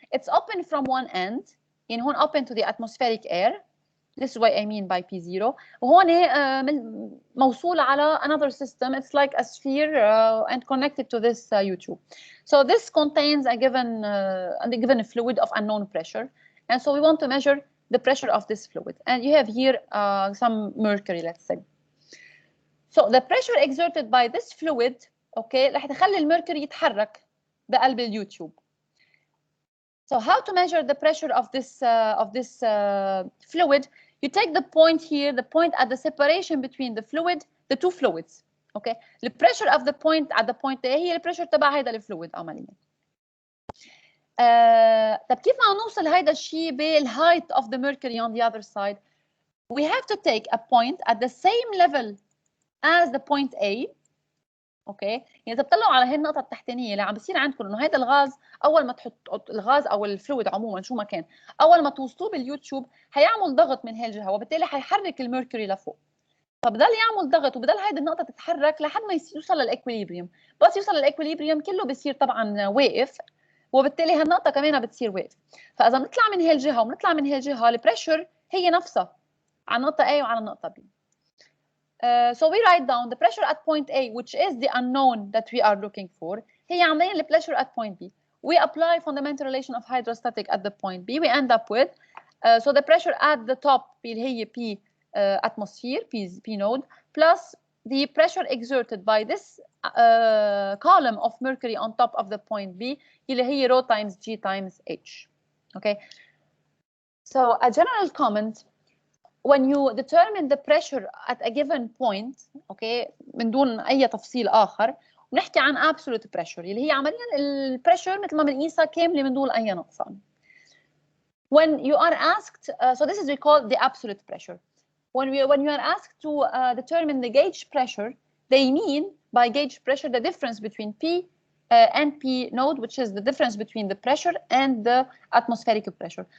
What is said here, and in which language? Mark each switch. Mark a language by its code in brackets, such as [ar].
[en] It's open from one end [ar] يعني هون [en] open to the atmospheric air. This is what I mean by P0. [ar] وهون موصول على [en] another system. It's like a sphere and connected to this U-tube. So this contains a given fluid of unknown pressure, and so we want to measure the pressure of this fluid. And you have here some mercury, let's say. So the pressure exerted by this fluid, okay, [ar] رح تخلي المركوري يتحرك بقلب ال U-tube. [en] So how to measure the pressure of this fluid? You take the point here, the point at the separation between the fluid, the two fluids. Okay. The pressure of the point at the point A [ar] هي البريشر تبع هيدا الفلويد عمليا. طب كيف بدنا نوصل هيدا الشيء بالهايت [en] of the mercury on the other side? We have to take a point at the same level as the point A. [ar] اوكي، يعني اذا بتطلعوا على هي النقطه التحتانيه اللي عم بصير عندكم انه هذا الغاز اول ما تحط الغاز او الفلويد عموما شو ما كان، اول ما توصلوه باليوتيوب هيعمل ضغط من هي الجهه وبالتالي حيحرك الميركوري لفوق، فبضل يعمل ضغط وبضل هيدي النقطه تتحرك لحد ما يوصل للاكويليبريم. بس يوصل للاكويليبريم كله بصير طبعا واقف، وبالتالي هالنقطه كمان بتصير واقف. فاذا بنطلع من هي الجهه وبنطلع من هي الجهه البريشر هي نفسها على النقطه A وعلى النقطه B. [en] So we write down the pressure at point A, which is the unknown that we are looking for. [ar] هي عمليا [en] the pressure at point B. We apply fundamental relation of hydrostatic at the point B. We end up with so the pressure at the top [ar] اللي هي [en] P atmosphere, P node, plus the pressure exerted by this column of mercury on top of the point B اللي هي rho times G times H. Okay. So a general comment. When you determine the pressure at a given point, [ar] okay, من دون أي تفصيل آخر، ونحكي عن absolute pressure اللي هي عمليا البريشر مثل ما بنقيسها كاملة من دون أي نقصان. [en] When you are asked, so this is we call the absolute pressure. When you are asked to determine the gauge pressure, they mean by gauge pressure the difference between P and P node, which is the difference between the pressure and the atmospheric pressure.